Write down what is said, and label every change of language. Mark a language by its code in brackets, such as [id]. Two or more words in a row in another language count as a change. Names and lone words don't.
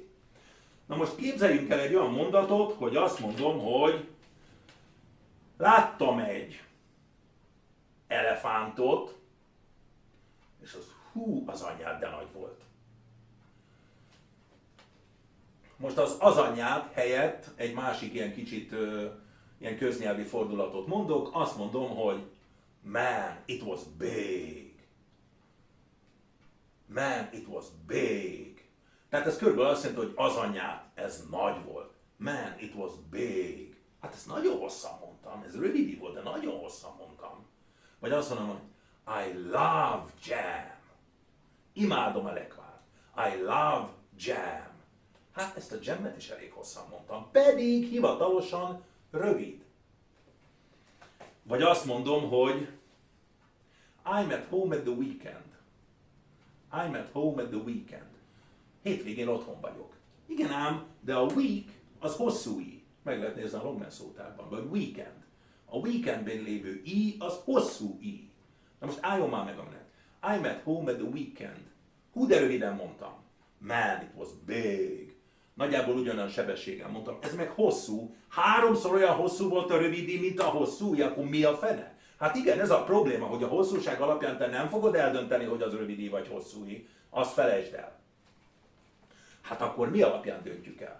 [hu] Na most képzeljünk el egy olyan mondatot, hogy azt mondom, hogy láttam egy elefántot, és az hú, az anyád, de nagy volt. Most az anyád helyett egy másik ilyen kicsit ilyen köznyelvi fordulatot mondok, azt mondom, hogy [en] man, it was big. Man, it was big. [hu] Tehát ez körülbelül azt jelenti, hogy az anyád, ez nagy volt. [en] Man, it was big. [hu] Hát ezt nagyon hosszan mondtam, ez rövid volt, de nagyon hosszan mondtam. Vagy azt mondom, hogy [en] I love jam. [hu] Imádom a lekvárt. [en] I love jam. [hu] Hát ezt a jammet is elég hosszan mondtam, pedig hivatalosan rövid. Vagy azt mondom, hogy [en] I'm at home at the weekend. I'm at home at the weekend. [hu] Hétvégén otthon vagyok. Igen ám, de a week az hosszú i. Meg lehet nézni a Longman szótárban, vagy weekend. A weekendben lévő i az hosszú i. Na most álljon már meg a menet. [en] I'm at home at the weekend. [hu] Hú, de röviden mondtam. [en] Man, it was big. [hu] Nagyjából ugyanolyan sebességgel mondtam. Ez meg hosszú. Háromszor olyan hosszú volt a rövid i, mint a hosszú i, akkor mi a fene? Hát igen, ez a probléma, hogy a hosszúság alapján te nem fogod eldönteni, hogy az rövid i vagy hosszú i. Azt felejtsd el. Hát akkor mi alapján döntjük el?